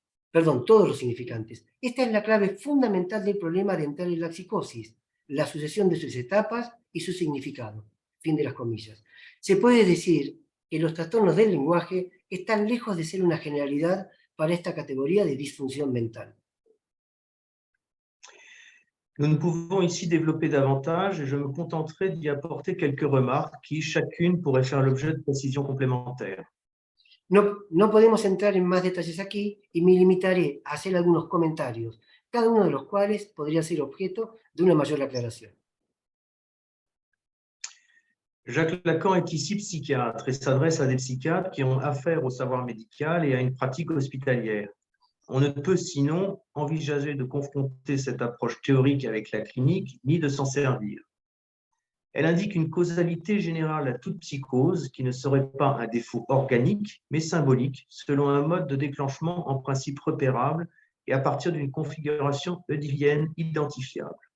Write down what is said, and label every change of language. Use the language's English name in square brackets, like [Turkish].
[Spanish] Perdón, todos los significantes. Esta es la clave fundamental del problema de entrar en la psicosis, la sucesión de sus etapas y su significado. Fin de las comillas. Se puede decir que los trastornos del lenguaje están lejos de ser una generalidad para esta [French] catégorie de dysfonction mentale. Nous ne pouvons ici développer davantage et je me contenterai d'y apporter quelques remarques qui, chacune, pourrait faire l'objet de précisions complémentaires. [Spanish] No podemos entrar en más detalles aquí y me limitaré a hacer algunos comentarios, cada uno de los cuales podría ser objeto de una mayor aclaración. [French] Jacques Lacan est ici psychiatre et s'adresse à des psychiatres qui ont affaire au savoir médical et à une pratique hospitalière. On ne peut sinon envisager de confronter cette approche théorique avec la clinique, ni de s'en servir. Elle indique une causalité générale à toute psychose qui ne serait pas un défaut organique, mais symbolique, selon un mode de déclenchement en principe repérable et à partir d'une configuration oedipienne identifiable.